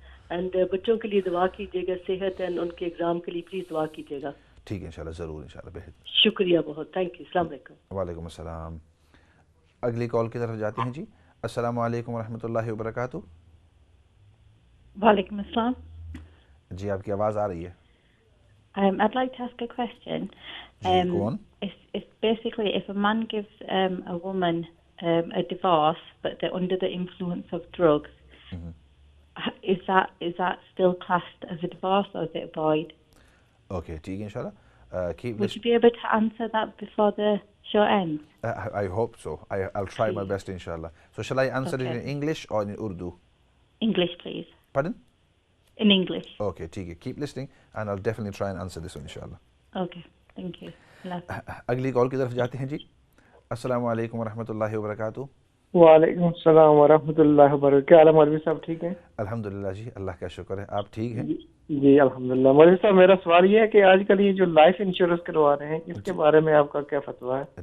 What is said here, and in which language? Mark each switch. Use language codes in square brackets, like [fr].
[ur] And بچوں کے لیے دعا کیجیے گا، صحت اینڈ ان کے ایگزام کے لیے پلیز دعا کیجیے گا۔ ٹھیک ہے انشاءاللہ، ضرور انشاءاللہ، بہت شکریہ بہت، [en] thank you, [ur] السلام علیکم۔ وعلیکم السلام۔ اگلی کال کی طرف جاتے ہیں جی۔ السلام علیکم ورحمۃ اللہ وبرکاتہ۔ وعلیکم السلام۔ جی آپ کی آواز آ رہی ہے۔ [en] I'd like to ask a question. [ur] جی کون؟ [en] It's basically if a man gives a woman a divorce, but they're under the influence of drugs, is that still classed as a divorce or is it void? [ur] Okay, ٹھیک ہے انشاءاللہ۔ [en] Would you be able to answer that before the show ends? I hope so. I'll try my best inshallah. So shall I answer it in English or in Urdu? English, please. Pardon? In English. Okay, [ur] ٹھیک ہے، [en] keep listening and I'll definitely try and answer this one inshallah. Okay, thank you. [ur] اگلی کال کی طرف جاتے ہیں جی۔ السلام علیکم ورحمۃ اللہ وبرکاتہ۔ وعلیکم السلام ورحمۃ اللہ وبرکاتہ۔ کیا حال ہے مولوی صاحب، ٹھیک ہیں؟ الحمدللہ جی، اللہ کا شکر ہے، آپ ٹھیک ہیں؟ جی الحمدللہ۔ مولوی صاحب میرا سوال یہ ہے کہ آج کل یہ جو لائف انشورنس کروا رہے ہیں اس کے بارے میں آپ کا کیا فتویٰ ہے؟